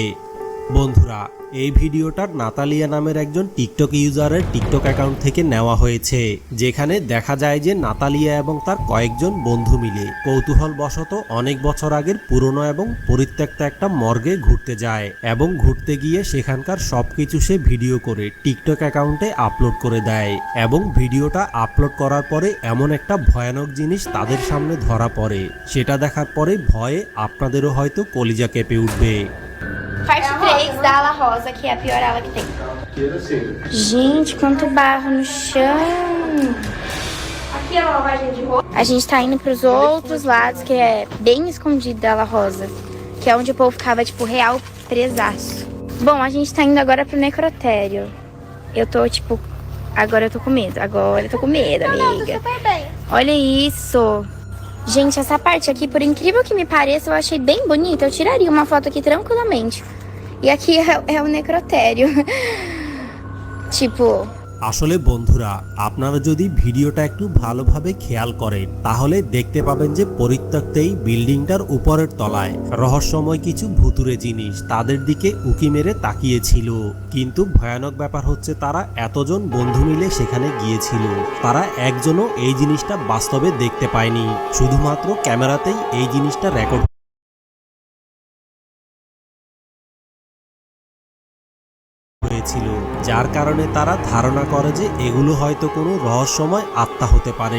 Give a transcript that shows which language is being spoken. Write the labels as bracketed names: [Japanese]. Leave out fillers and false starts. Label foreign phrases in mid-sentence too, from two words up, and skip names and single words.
[Bangla] বন্ধুরা, এই ভিডিওটা নাতালিয়া নামের একজন টিকটক ইউজারের টিকটক অ্যাকাউন্ট থেকে নেওয়া হয়েছে, যেখানে দেখা যায় যে নাতালিয়া এবং তার কয়েকজন বন্ধু মিলে কৌতূহলবশত অনেক বছর আগের পুরনো এবং পরিত্যক্ত একটা মর্গে ঘুরতে যায় এবং ঘুরতে গিয়ে সেখানকার সবকিছু সে ভিডিও করে টিকটক অ্যাকাউন্টে আপলোড করে দেয় এবং ভিডিওটা আপলোড করার pore এমন একটা ভয়ানক জিনিস তাদের সামনে ধরা পড়ে, সেটা দেখার পরে ভয়ে আপনাদেরও হয়তো কলিজা কেঁপে উঠবে। [Portuguese] Parte 3 da ala rosa, que é a pior ala que tem. Gente, quanto barro no chão. Aqui é a lavagem de roupa. A gente tá indo pros outros lados, que é bem escondido da ala rosa. Que é onde o povo ficava, tipo, real presaço. Bom, a gente tá indo agora pro necrotério. Eu tô, tipo... Agora eu tô com medo. Agora eu tô com medo, amiga. Não, super bem. Olha isso. Gente, essa parte aqui, por incrível que me pareça, eu achei bem bonita. Eu tiraria uma foto aqui tranquilamente. E aqui é o necrotério. Tipo... [Bangla] আসলে বন্ধুরা, আপনারা যদি ভিডিওটা একটু ভালোভাবে খেয়াল করেন তাহলে দেখতে পাবেন যে পরিত্যক্ত এই বিল্ডিংটার উপরের তলায় রহস্যময় কিছু ভুতুরে জিনিস তাদের দিকে উকি মেরে তাকিয়েছিল। কিন্তু ভয়ানক ব্যাপার হচ্ছে তারা এতজন বন্ধু মিলে সেখানে গিয়েছিল, তারা একজনও এই জিনিসটা বাস্তবে দেখতে পায়নি, শুধুমাত্র ক্যামেরাতেই এই জিনিসটা রেকর্ড হয়েছিল, যার কারণে তারা ধারণা করে যে এগুলো হয়তো কোনো রহস্যময় আত্মা হতে পারে।